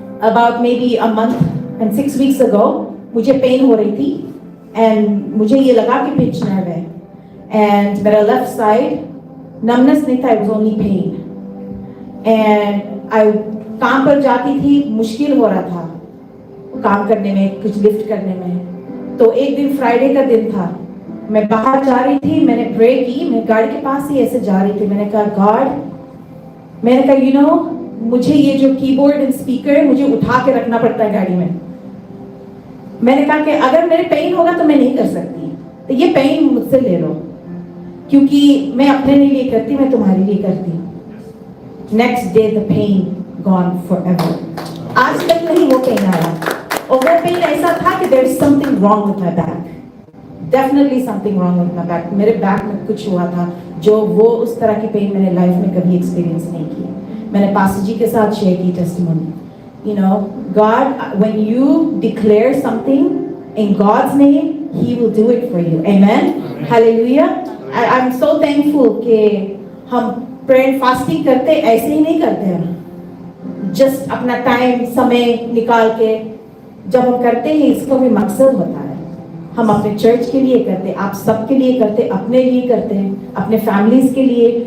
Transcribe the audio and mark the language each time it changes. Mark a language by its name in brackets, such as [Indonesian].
[English] About maybe a month and 6 weeks ago, [Hindi] मुझे pen हो रही थी [English] and [Hindi] मुझे ये लगा कि पिंच नर्व है. [English] And [Hindi] मेरा [English] left side numbness [Hindi] नहीं था, [English] it was only pain. And I [Hindi] काम पर जाती थी, मुश्किल हो रहा था काम करने में, कुछ लिफ्ट करने में. तो एक दिन फ्राइडे का दिन था, मैं बाहर जा रही थी, मैंने प्रे की, मैं गाड़ी के पास ही ऐसे जा रही थी. मैंने कहा गॉड, मैंने कहा यू नो, मुझे ये जो कीबोर्ड एंड स्पीकर है, मुझे उठा के रखना पड़ता है गाड़ी में. मैंने कहा कि अगर मेरे पेन होगा तो मैं नहीं कर सकती, तो ये पेन मुझसे ले लो, क्योंकि मैं अपने लिए करती, मैं तुम्हारे लिए करती. [English] Next day the pain gone forever. [Hindi] आज तक नहीं वो पेन आया, और वो पेन ऐसा था कि [English] There is something wrong with my back. Definitely something wrong with my back. [Hindi] मेरे बैक में कुछ हुआ था, जो वो उस तरह की पेन मैंने लाइफ में कभी एक्सपीरियंस नहीं की. मैंने पास्टर जी के साथ शेयर की testimony. [English] You know, God, when you declare something in God's name, He will do it for you. Amen. Hallelujah. I'm so thankful [Hindi] कि हम [English] prayer and fasting [Hindi] करते ऐसे ही नहीं करते हम. [English] Just [Hindi] अपना टाइम समय निकाल के जब हम करते हैं, इसका भी मकसद होता है. हम अपने चर्च के लिए करते, आप सबके लिए करते, अपने लिए करते हैं, अपने फैमिलीज के लिए.